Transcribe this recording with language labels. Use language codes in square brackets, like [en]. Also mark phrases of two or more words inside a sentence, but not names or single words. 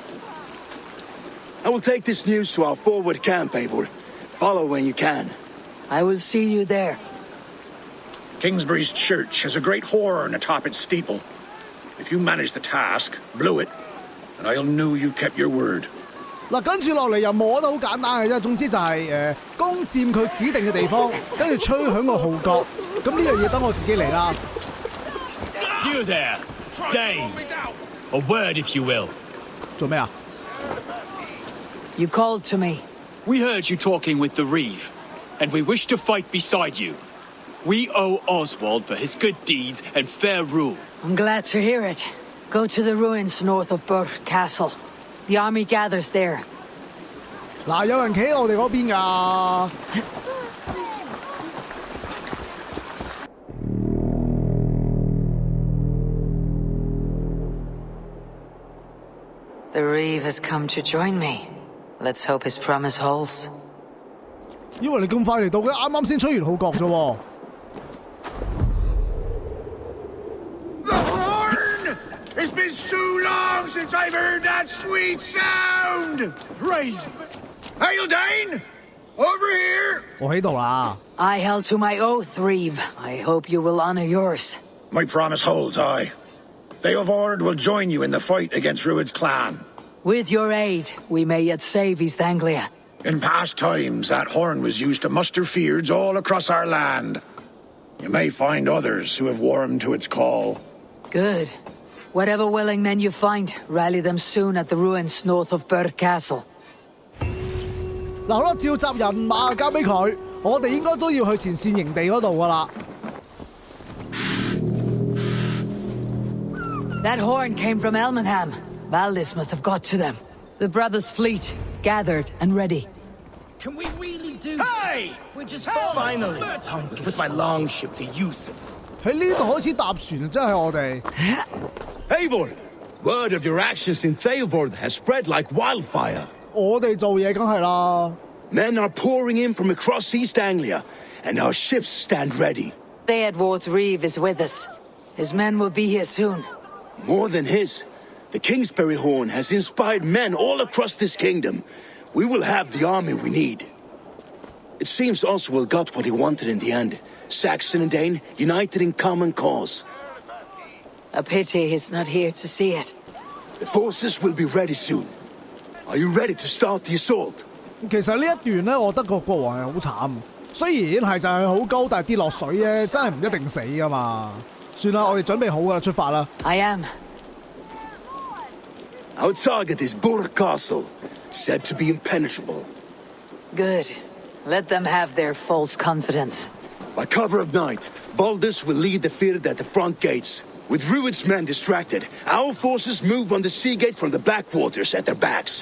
[en] I will take this news to our forward camp, Eivor. Follow when you can. I will see you there. Kingsbury's church has a great horn atop its steeple. If you manage the task, blew it, and I'll know you kept your word. [yue] 嗱，跟住落嚟任務我覺得好簡單嘅啫，總之就係攻佔佢指定嘅地方，跟住吹響個號角。咁呢樣嘢等我自己嚟啦。 [en] You there, Dane. A word, if you will. [yue] 做咩啊？ [en] You called to me. We heard you talking with the Reeve, and we wish to fight beside you. We owe Oswald for his good deeds and fair rule. I'm glad to hear it. Go to the ruins north of Bure Castle. The army gathers there. [yue] 嗱，有人企喺我哋嗰邊㗎。 [en] The Reeve has come to join me. Let's hope his promise holds. [yue] 以為你咁快嚟到嘅，啱啱先吹完號角啫喎。 [en] The horn is been so long since I've heard that sweet sound! Praise. Hail, Dane! Over here! [yue] 我喺度啦。 [en] I held to my oath, Reeve. I hope you will honor yours. My promise holds, aye. Theodord will join you in the fight against Rued's clan. With your aid, we may yet save East Anglia. In past times, that horn was used to muster fyrds all across our land. You may find others who have warmed to its call. Good. Whatever willing men you find, rally them soon at the ruins north of Burr Castle. [yue] 嗱，好啦，召集人馬交俾佢，我哋應該都要去前線營地嗰度噶啦。 [en] That horn came from Elmenham. Valdis must have got to them. The brothers' fleet, gathered and ready. Can we really do Hey! this? We're just Finally, time to put my longship to use. [yue] 喺呢度開始搭船，真係我哋。 [en] Eivor, word of your actions in Theodord has spread like wildfire. [yue] 我哋做嘢梗係啦。 [en] Men are pouring in from across East Anglia, and our ships stand ready. Theodward's Reeve is with us. His men will be here soon. More than his, the Kingsbury Horn has inspired men all across this kingdom. We will have the army we need. It seems Oswald got what he wanted in the end. Saxon and Dane united in common cause. A pity he's not here to see it. The forces will be ready soon. Are you ready to start the assault? [yue] 其實呢一段咧，我覺得個國王係好慘。雖然係就係好高，但係跌落水咧，真係唔一定死噶嘛。算啦，我哋準備好噶啦，出發啦。 [en] I am. Our target is Burr Castle, said to be impenetrable. Good. Let them have their false confidence. By cover of night, Valdis will lead the fyrd at the front gates. With Rued's men distracted, our forces move on the sea gate from the backwaters at their backs.